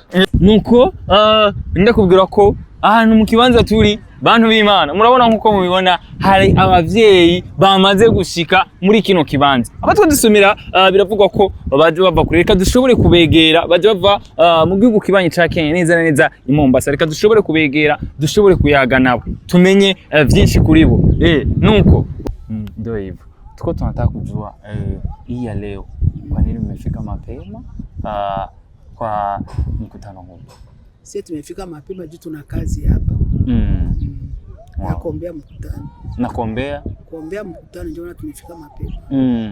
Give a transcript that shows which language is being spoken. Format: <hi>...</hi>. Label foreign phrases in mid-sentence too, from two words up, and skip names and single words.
<rn>Nuko ndakubwira ko ahantu mu kibanza turi bantu b'Imana murabona nkuko mubibona hari abavyeyi bamaze gushika muri kino kibanza. Abatwe dusumira biravugwa ko baje bava kure, reka dushobore kubegera, baje bava mu gihugu kibanye ca Kenya neza neza i Mombasa, reka dushobore kubegera, dushobore kuyaga nabo tumenye vyinshi kuri bo.</rn> <sw>Nuko ndio hivyo tuko tunataka kujua hii ya leo kwa nini mmefika mapema kwa mkutano huu. Sisi tumefika mapema juu tuna kazi hapa. Wow. Nakuombea mkutano. Kuombea mkutano ndio tumefika mapema.</sw>